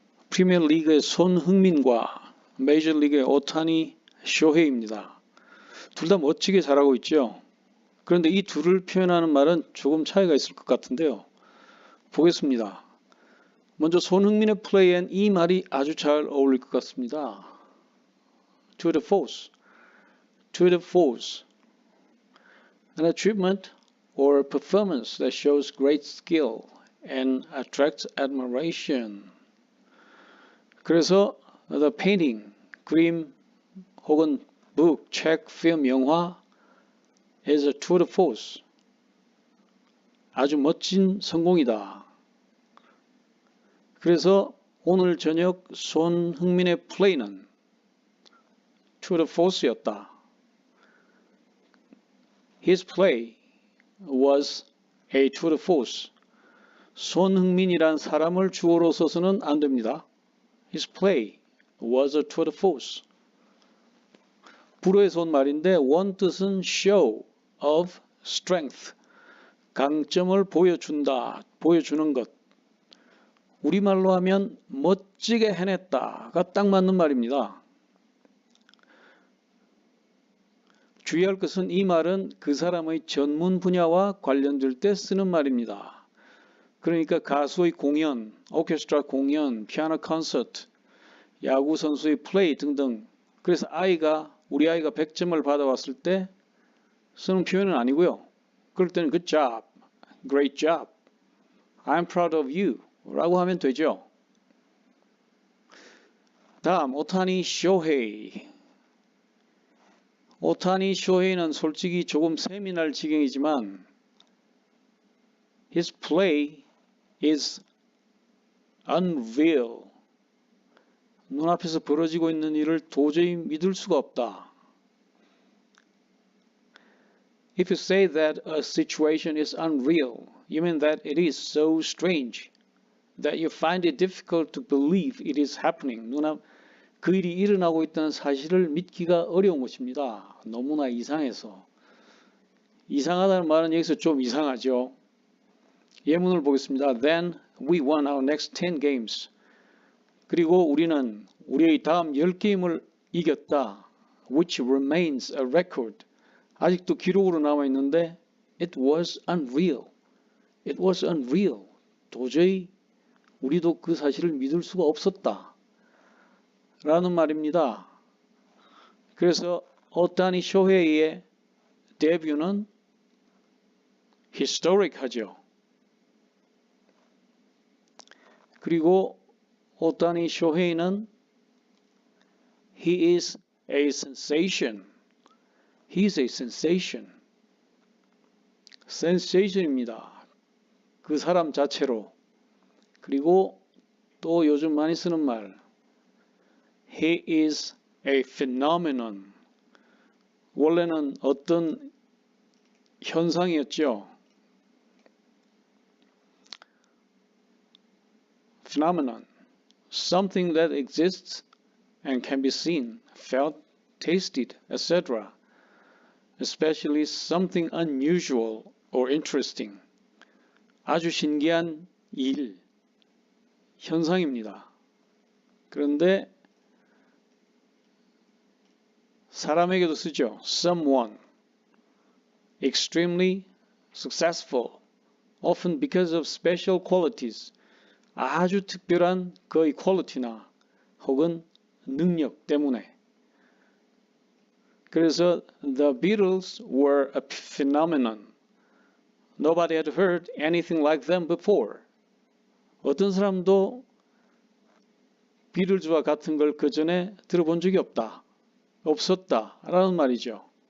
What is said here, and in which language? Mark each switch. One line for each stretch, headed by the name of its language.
Korean: 프리미어리그의 손흥민과 메이저리그의 오타니 쇼헤이입니다. 둘 다 멋지게 잘하고 있죠. 그런데 이 둘을 표현하는 말은 조금 차이가 있을 것 같은데요. 보겠습니다. 먼저 손흥민의 플레이엔 이 말이 아주 잘 어울릴 것 같습니다.
English: To the force. To the force. An achievement or performance that shows great skill and attracts admiration.
Korean: 그래서 the painting, 그림 혹은 book, 책, film, 영화
English: is a tour de force.
Korean: 아주 멋진 성공이다. 그래서 오늘 저녁 손흥민의 플레이는 tour de force였다.
English: His play was a tour de force.
Korean: 손흥민이란 사람을 주어로 써서는 안 됩니다.
English: His play was a tour de force.
Korean: 불어에서 온 말인데 원 뜻은
English: show of strength.
Korean: 강점을 보여준다, 보여주는 것. 우리말로 하면 멋지게 해냈다가 딱 맞는 말입니다. 주의할 것은 이 말은 그 사람의 전문 분야와 관련될 때 쓰는 말입니다. 그러니까 가수의 공연, 오케스트라 공연, 피아노 콘서트, 야구 선수의 플레이 등등. 그래서 우리 아이가 100점을 받아왔을 때 쓰는 표현은 아니고요. 그럴 때는
English: good job, great job, I'm proud of you
Korean: 라고 하면 되죠. 다음 오타니 쇼헤이. 오타니 쇼헤이는 솔직히 조금 세미날 지경이지만
English: His play is unreal.
Korean: 눈앞에서 벌어지고 있는 일을 도저히 믿을 수가 없다.
English: If you say that a situation is unreal, you mean that it is so strange that you find it difficult to believe it is happening.
Korean: 그 일이 일어나고 있다는 사실을 믿기가 어려운 것입니다. 너무나 이상해서. 이상하다는 말은 여기서 좀 이상하죠. 예문을 보겠습니다.
English: Then we won our next 10 games.
Korean: 그리고 우리는 우리의 다음 10게임을 이겼다.
English: Which remains a record.
Korean: 아직도 기록으로 남아있는데
English: It was unreal. It was unreal.
Korean: 도저히 우리도 그 사실을 믿을 수가 없었다. 라는 말입니다. 그래서 오타니 쇼헤이의 데뷔는 historic하죠. 그리고 오타니 쇼헤이는
English: He is a sensation. He is a sensation.
Korean: sensation입니다. 그 사람 자체로. 그리고 또 요즘 많이 쓰는 말
English: He is a phenomenon.
Korean: 원래는 어떤 현상이었죠.
English: Phenomenon. Something that exists and can be seen, felt, tasted, etc. Especially something unusual or interesting.
Korean: 아주 신기한 일, 현상입니다. 그런데 사람에게도 쓰죠.
English: Someone. Extremely successful. Often because of special qualities.
Korean: 아주 특별한 그의 퀄리티나 혹은 능력 때문에. 그래서
English: The Beatles were a phenomenon. Nobody had heard anything like them before.
Korean: 어떤 사람도 비틀즈와 같은 걸 그 전에 들어본 적이 없었다 라는 말이죠.